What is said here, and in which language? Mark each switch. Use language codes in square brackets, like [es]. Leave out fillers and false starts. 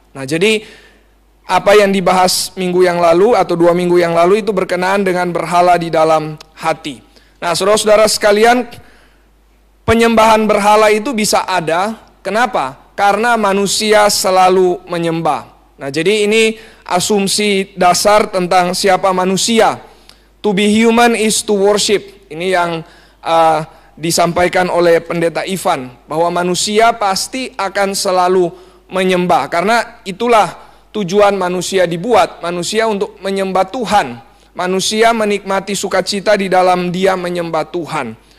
[id] Nah, jadi apa yang dibahas minggu yang lalu atau 2 minggu yang lalu itu berkenaan dengan berhala di dalam hati. Nah, saudara-saudara sekalian, penyembahan berhala itu bisa ada. Kenapa? Karena manusia selalu menyembah. Nah, jadi ini asumsi dasar tentang siapa manusia. [en] To be human is to worship. [id] Ini yang disampaikan oleh Pendeta Ivan, bahwa manusia pasti akan selalu menyembah, karena itulah tujuan manusia dibuat, manusia untuk menyembah Tuhan. Manusia menikmati sukacita di dalam dia menyembah Tuhan.